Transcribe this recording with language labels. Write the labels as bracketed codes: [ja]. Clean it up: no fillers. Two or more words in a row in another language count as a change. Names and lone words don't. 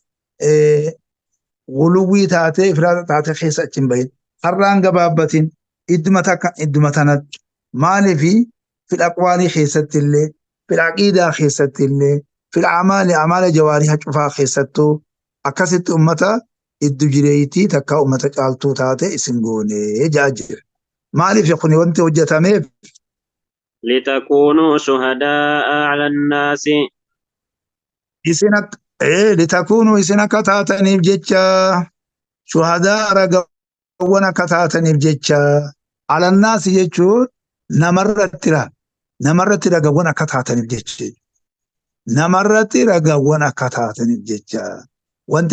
[om] guluwwii taatee ifraaxa taatee keessa achi hin bahin harraan gabaabbatin idduma tanatti maaliifi [ar] في الأقوال [om] keessatti illee [ar] في العقيدة [om] keessatti illee [ar] في أعمال الجوارح [om] cufaa keessattuu akkasitti ummata iddu jireeytii takka ummata caaltuu taate isin goone jaa jira maaliif yakuni wanti hojjetameef [ar] لتكونوا شهداء على الناس [om] isin litakuunuu isin akka taataniif jecha shuhadaa ragawwan akka taataniif jecha alannaasi jechuun namarratti ragawwan akka taataniif jecha namarratti ragawwan akka taataniif jecha wanti